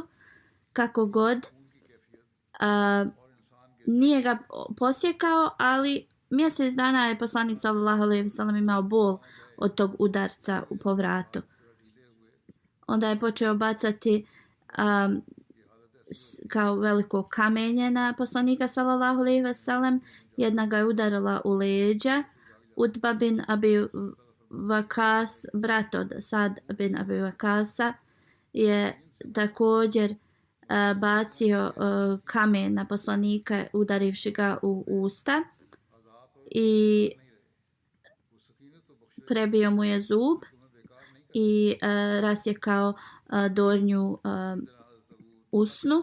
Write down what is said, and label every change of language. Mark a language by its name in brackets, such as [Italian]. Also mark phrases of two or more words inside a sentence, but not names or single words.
[Bosnian] Kako god, nije ga posjekao, ali mjesec dana je poslanik [Arabic] صلى الله عليه وسلم [Bosnian] imao bol od tog udarca po vratu. Onda je počeo bacati kao veliko kamenje na poslanika [Arabic] صلى الله عليه وسلم. [Bosnian] Jedna ga je udarila u leđa. Utba bin Abi Vakas, brat od Sad bin Abi Vakasa, je također bacio kamen na poslanika udarivši ga u usta i prebio mu je zub i rasjekao donju usnu.